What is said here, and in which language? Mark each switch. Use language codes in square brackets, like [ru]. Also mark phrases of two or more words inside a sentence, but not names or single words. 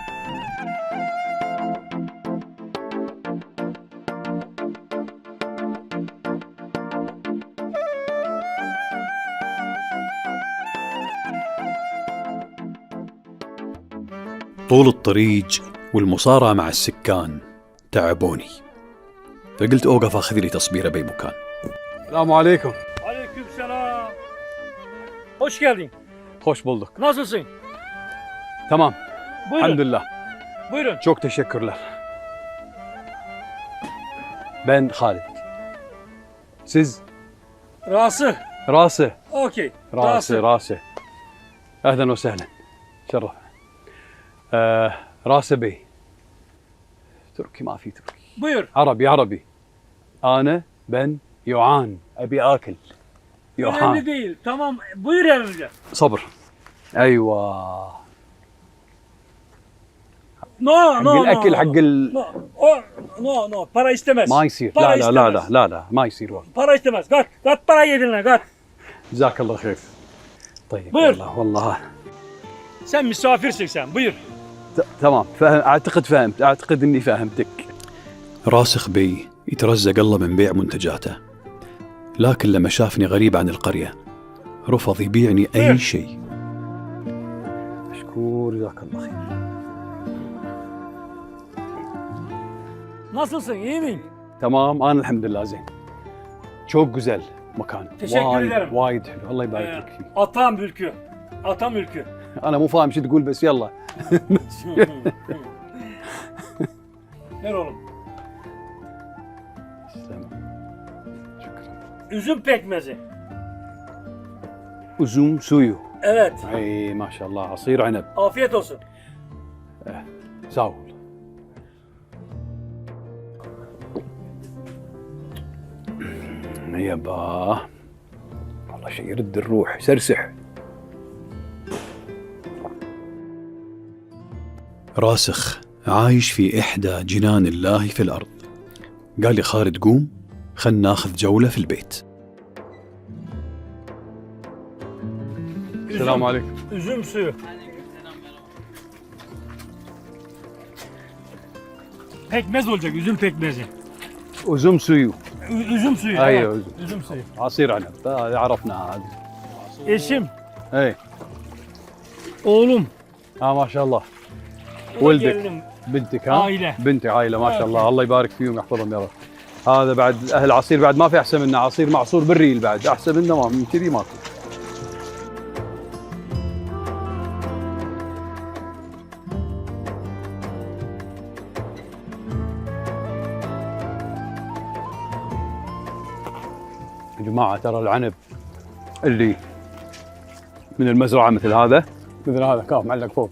[ar] طول الطريق والمصارعة مع السكان تعبوني، فقلت أوقف أخذ لي تصبيرة بأي مكان. السلام عليكم. [tr] Aleykümselam. Hoş geldin. Hoş bulduk. Nasılsın? Tamam. Buyurun. Elhamdülillah. Buyurun. Çok teşekkürler. Ben Halid. Siz? Rası. Rası. Okey. [ar] راسي. أهلا وسهلا. شرف. راسي بي. تركي ما في تركي. [tr] Buyur. [ar] عربي. أنا ben يوعان أبي آكل. [tr] Önemli [ar] يوعان. [tr] değil. Tamam. Buyur emrince. [ar] صبر. أيوة. [tr] No. [ar] حق الأكل حق [tr] No. Para istemez. [ar] ما يصير. [tr] Para [ar] لا [tr] istemez. [ar] ما يصير والله. [tr] Para istemez. Kat parayı yedinle kat. [ar] جزاك الله خير. طيب. بير. والله. [tr] Sen misafirsin sen. Buyur. [ar] تمام فهم. أعتقد إني فهمتك. راسخ بي يترزق الله من بيع منتجاته، لكن لما شافني غريب عن القرية رفض يبيعني أي شيء. مشكور جزاك الله خير. [tr] Nasılsın? İyi miyim? [ar] Tamam أنا الحمد لله زين. [tr] çok güzel مكان. Teşekkür ederim. [ar] وايد حلو الله يبارك لك فيه. [tr] Atam ülkü. [ar] أنا مو فاهم شو تقول بس يلا. [tr] Ver oğlum. [ar] شكرا. [tr] Üzüm pekmezi. Üzüm suyu. Evet. [ar] اي ما شاء الله عصير عنب. [tr] Afiyet olsun. [ar] ساو. يبا والله شيء يرد الروح سرسح. راسخ عايش في إحدى جنان الله في الأرض. قال لي خالد قوم خلنا ناخذ جولة في البيت. السلام عليكم. [tr] Üzüm suyu. Pekmez olacak, üzüm pekmezi. üzüm suyu. Üzüm suyu. [ar] أيوة [tr] evet. üzüm. Üzüm suyu. [ar] عصير عنب هذه عرفناها هذه. [tr] Eşim, [ar] اي [tr] oğlum, [ar] ما شاء الله. [tr] bu da [ar] ولدك. [tr] gelinim. [ar] بنتك ها؟ عائلة. بنتي عائلة ما شاء الله الله يبارك فيهم ويحفظهم يا رب. هذا بعد أهل عصير بعد ما في أحسن منه عصير معصور بالريل بعد أحسن منه ما من كذي ماكو. يا جماعة ترى العنب اللي من المزرعة مثل هذا كاف معلق فوق.